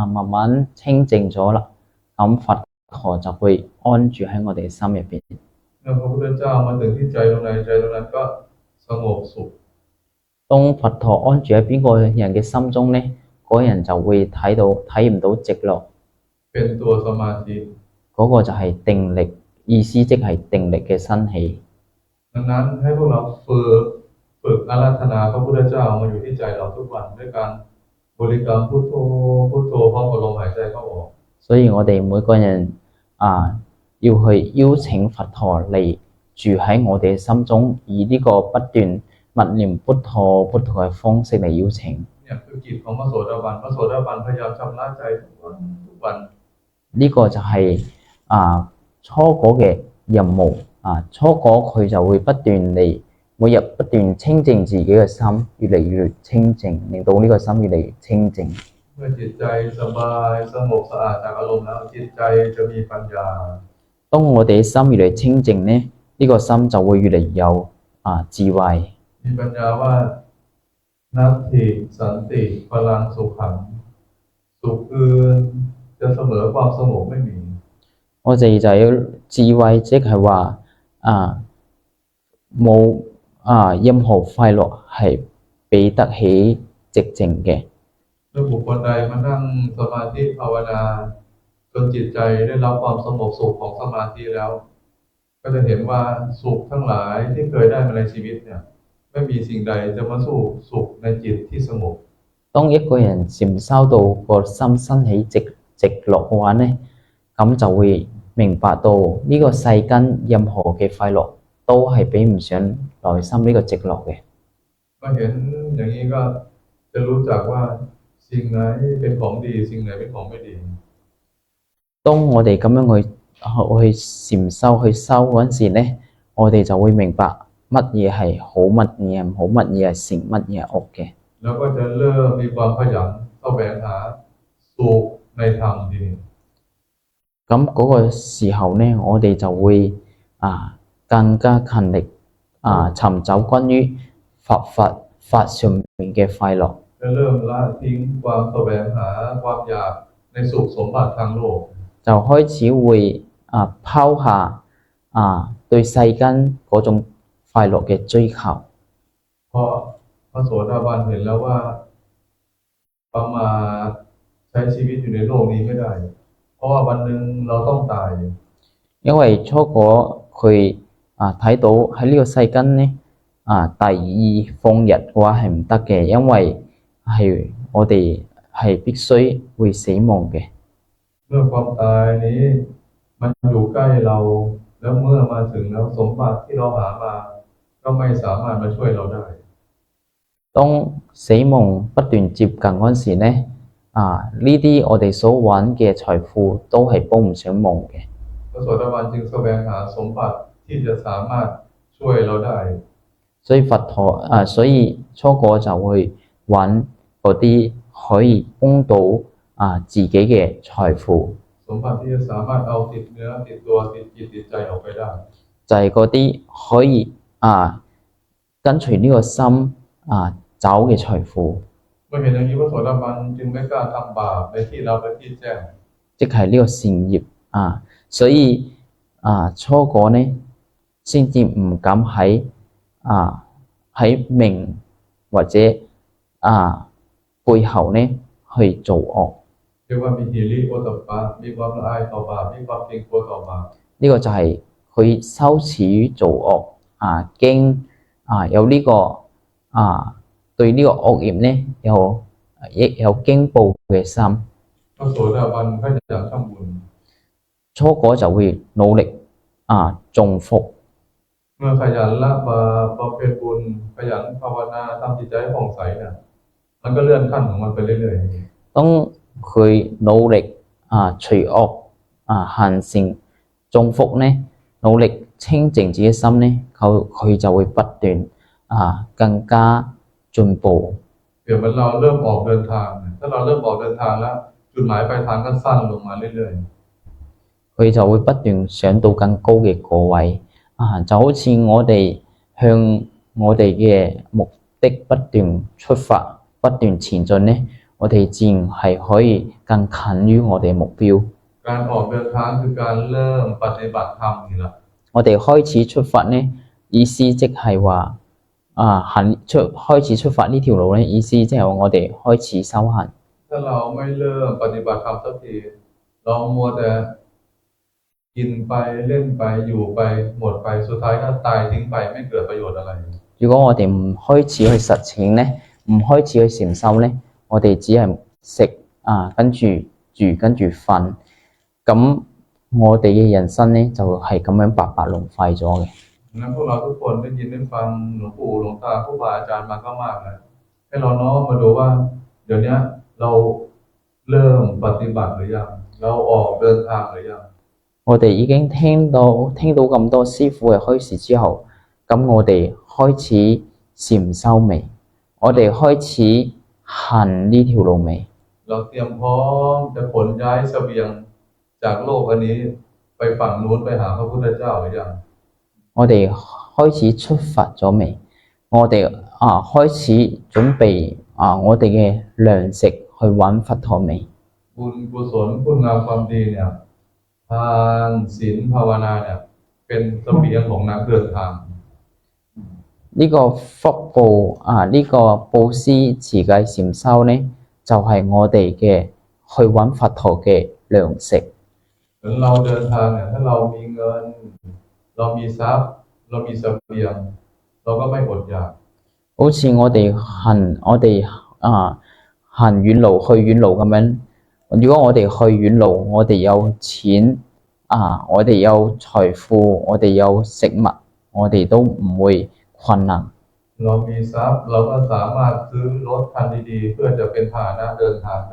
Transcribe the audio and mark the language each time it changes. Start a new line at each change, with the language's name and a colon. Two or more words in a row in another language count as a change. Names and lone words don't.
Cantonese: 當我哋心慢慢清靜咗啦，咁佛陀就會安住喺我哋嘅心入邊。
Thai: เมื่อพระพุทธเจ้ามาถึงที่ใจตรงไหนใจตรงนั้นก็สงบสุข
Cantonese: 當佛陀安住喺邊個人嘅心中呢，嗰人就會睇唔到寂樂，
Thai: เป็นตัวสมาธิ
Cantonese: 嗰個就係定力，意思即係定力嘅生起。
Thai: ดังนั้นให้พวกเราฝึกอาราธนาพระพุทธเจ้ามาอยู่ที่ใจเราทุกวันด้วยการบริกรรมพุทโธพุทโธพร้อมกับลมหายใจเข้าออก
Cantonese: 所以我哋每個人要去邀請佛陀嚟住喺我哋心中，以呢個不斷默念
Thai: พุทโธพุทโธ
Cantonese: 嘅方式嚟邀請。
Thai: เนี่ยคือกิจของพระโสดาบันพระโสดาบันพยายามชำระใจทุกวัน
Cantonese: 呢個就係初果嘅任務。初果佢就會不斷嚟每日不斷清淨自己嘅心，越嚟越清淨，令到呢個心越嚟越清淨。
Thai: เมื่อจิตใจสบายสงบสะอาดจากอารมณ์แล้วจิตใจจะมีปัญญา
Cantonese: 當我哋嘅心越嚟越清淨呢，呢個心就會越嚟有智慧。
Thai: มีปัญญาว่า
Pali: นัตถิสันติพลังสุขัง
Thai: สุขอื่นจะเสมอความสงบไม่มี
Cantonese: 我哋就要智慧，即係話冇任何快樂係比得起寂靜嘅。
Thai: เมื่อบุคคลใดมานั่งสมาธิภาวนาจนจิตใจได้รับความสงบสุขของสมาธิแล้ว ก็จะเห็นว่าสุขทั้งหลายที่เคยได้มาในชีวิตเนี่ยไม่มีสิ่งใดจะมาสู้สุขในจิตที่สงบ
Cantonese: 當一個人禪修到個心生起直落嘅話呢，咁就會明白到呢個世間任何嘅快樂都係比唔上內心呢個直落嘅。
Thai: ก็เห็นอย่างนี้ก็จะรู้จักว่าสิ่งไหนเป็นของดีสิ่งไหนเป็นของไม่ดี
Cantonese: 當我哋咁樣去禪修去修嗰陣時呢，我哋就會明白乜嘢係好，乜嘢係唔好，乜嘢係善，乜嘢係惡嘅。
Thai: แล้วก็จะเริ่มมีความขยันแสวงหาสุขในธรรมทีนี้
Cantonese: 咁嗰個時候呢，我哋就會更加勤力尋找關於法上面嘅快樂。
Thai: จะเริ่มละทิ้งความแสวงหาความอยากในสุขสมบัติทางโลก
Cantonese: 就開始會拋下對世間嗰種快樂嘅追求。
Thai: เพราะพระโสดาบันเห็นแล้วว่าประมาทใช้ชีวิตอยู่ในโลกนี้ไม่ได้ เพราะว่าวันหนึ่งเราต้องตาย
Cantonese: 因為初果佢睇到喺呢個世間呢大意放逸嘅話係唔得嘅，因為係我哋係必須會死亡嘅。
Thai: เมื่อความตายนี้มันอยู่ใกล้เราแล้วเมื่อมาถึงแล้วสมบัติที่เราหามาก็ไม่สามารถมาช่วยเราได้
Cantonese: 當死亡不斷接近嗰陣時呢，呢啲我哋所揾嘅財富都係幫唔上忙嘅。
Thai: พระโสดาบันจึงแสวงหาสมบัติที่จะสามารถช่วยเราได้
Cantonese: 所以初果就會揾嗰啲可以幫到自己嘅財富，
Thai: สมบัติที่จะสามารถเอาติดเนื้อติดตัวติดจิตติดใจออกไปได้
Cantonese: 就係嗰啲可以跟隨呢個心走嘅財富，
Thai: เมื่อเห็นอย่างนี้พระโสดาบันจึงไม่กล้าทำบาปในที่รับและที่แจ้ง
Cantonese: 即係呢個善業所以初果呢先至唔敢喺明或者背後呢去做惡。
Thai: เรียกว่ามีหิริโอตตัปปะมีความละอายต่อบาปมีความเกรงกลัวต่อบาป
Cantonese: 呢個就係佢羞恥於做惡驚有呢個對呢個惡業呢有驚怖嘅心。
Thai: พระโสดาบันขยันทำบุญ
Cantonese: 初果就會努力種福。
Thai: เมื่อขยันละบาปบำเพ็ญบุญขยันภาวนาทำจิตใจให้ผ่องใสเนี่ยมันก็เลื่อนขั้นของมันไปเรื่อยๆ
Cantonese: 當佢努力除惡行善種福呢，努力清淨自己心呢，佢就會不斷更加進步。
Thai: เดี๋ยวมันเราเริ่มออกเดินทางถ้าเราเริ่มออกเดินทางแล้วจุดหมายปลายทางก็สั้นลงมาเรื่อยๆ
Cantonese: 佢就會不斷上到更高嘅個位就好似我哋向我哋嘅目的不斷出發，不斷前進呢，我哋自然係可以更近於我哋嘅目標。
Thai: การออกเดินทางคือการเริ่มปฏิบัติธรรมนี่แหละ
Cantonese: 我哋開始出發呢，意思即係話開始出發呢條路呢，意思即係話我哋開始修行。
Thai: ถ้าเราไม่เริ่มปฏิบัติธรรมสักทีเรามัวแต่กินไปเล่นไปอยู่ไปหมดไปสุดท้ายก็ตายทิ้งไปไม่เกิดประโยชน์อะไร
Cantonese: 如果我哋唔開始去實踐呢，唔開始去禪修呢，我哋只係食跟住住跟住瞓，咁我哋嘅人生呢就係咁樣白白浪費咗嘅。
Thai: งั้นพวกเราทุกคนได้ยินได้ฟังหลวงปู่หลวงตาครูบาอาจารย์มาก็มากแล้วให้เราน้อมมาดูว่าเดี๋ยวนี้เราเริ่มปฏิบัติหรือยังเราออกเดินทางหรือยัง
Cantonese: 我哋已經聽到咁多師傅嘅開示之後，咁我哋開始禪修未？我哋開始行呢條路未？
Thai: เราเตรียมพร้อมจะขนย้ายเสบียงจากโลกอันนี้ไปฝั่งนู้นไปหาพระพุทธเจ้าหรือยัง
Cantonese: 我哋開始出發咗未？我哋開始準備我哋嘅糧食去揾佛陀未？
Thai: บุญกุศลคุณงามความดีเนี่ยทานศีลภาวนาเนี่ยเป็นเสบียงของนักเดินทาง
Cantonese: 呢個福報呢個布施慈濟禪修呢，就係我哋嘅去揾佛陀嘅糧食。
Thai: เราเดินทางเนี่ยถ้าเรามีเงินเรามีทรัพย์เรามีเสบียงเราก็ไม่อดอยาก
Cantonese: 好似我哋行遠路去遠路咁樣，如果我哋去遠路，我哋有錢我哋有財富，我哋有食物，我哋都唔會困難。
Thai: เรามีทรัพย์เราก็สามารถซื้อรถคันดีๆเพื่อจะเป็นพาหนะเดินทางได้